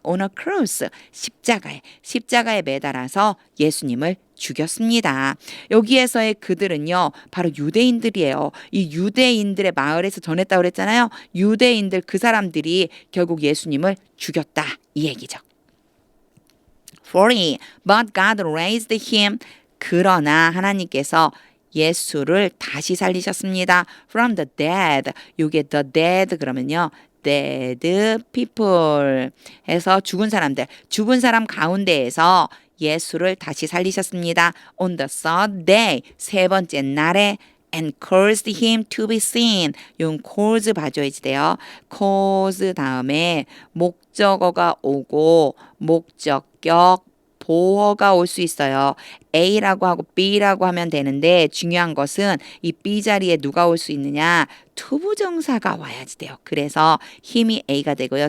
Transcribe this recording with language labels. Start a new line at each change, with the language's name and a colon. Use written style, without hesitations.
English: On a cross.
Korean: 십자가에 매달아서 예수님을 죽였습니다. 여기에서의 그들은요. 바로 유대인들이에요. 이 유대인들의 마을에서 전했다고 그랬잖아요. 유대인들 그 사람들이 결국 예수님을 죽였다. 이 얘기죠.
English: 40. But God raised him.
Korean: 그러나 하나님께서 예수를 다시 살리셨습니다.
English: From the dead.
Korean: 요게 the dead 그러면요. dead people 해서 죽은 사람 가운데에서 예수를 다시 살리셨습니다.
English: On the third day.
Korean: 세 번째 날에
English: and caused him to be seen.
Korean: 용 cause 봐줘야지 돼요. cause 다음에 목적어가 오고 목적격 보어가 올 수 있어요. A라고 하고 B라고 하면 되는데 중요한 것은 이 B 자리에 누가 올 수 있느냐? 투부정사가 와야지 돼요. 그래서 힘이 A가 되고요.